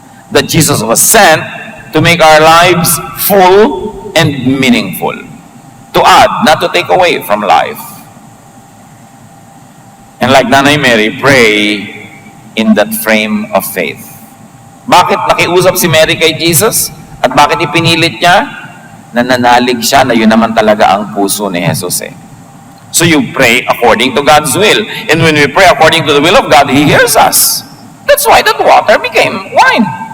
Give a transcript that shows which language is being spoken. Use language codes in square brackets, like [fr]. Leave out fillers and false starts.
[en] That Jesus was sent to make our lives full and meaningful. To to add, not to take away from life. And like Nanay Mary, pray in that frame of faith. [tl] Bakit nakiusap si Mary kay Jesus? At bakit ipinilit niya? Nananalig siya na yun naman talaga ang puso ni Jesus eh. [en] So you pray according to God's will. And when we pray according to the will of God, He hears us. That's why that water became wine.